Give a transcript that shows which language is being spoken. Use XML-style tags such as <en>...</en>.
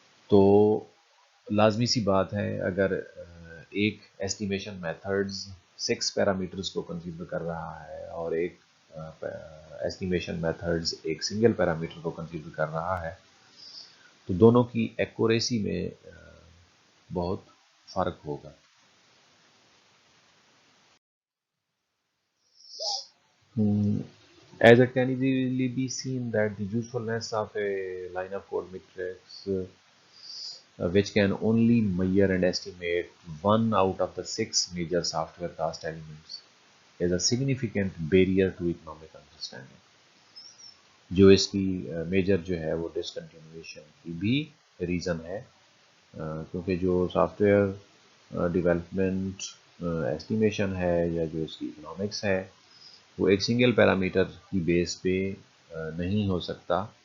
<ur>تو لازمی سی بات ہے اگر ایک ایسٹیمیشن میتھڈز 6 پیرامیٹرز کو کنسیڈر کر رہا ہے اور ایک ایسٹیمیشن میتھڈز ایک سنگل پیرامیٹر کو کنسیڈر کر رہا ہے تو دونوں کی ایکوریسی میں بہت فرق ہوگا.</ur> <en>As it can easily be seen that the usefulness of a line of code matrix which can only measure and estimate one out of the 6 major software cost elements is a significant barrier to economic understanding.</en> <ur>جو اس کی major جو ہے وہ ڈسکنٹینویشن کی بھی reason ہے، کیونکہ جو سافٹ ویئر ڈیولپمنٹ ایسٹیمیشن ہے یا جو اس کی اکنامکس ہے وہ ایک سنگل پیرامیٹر کی بیس پہ نہیں ہو سکتا.</ur>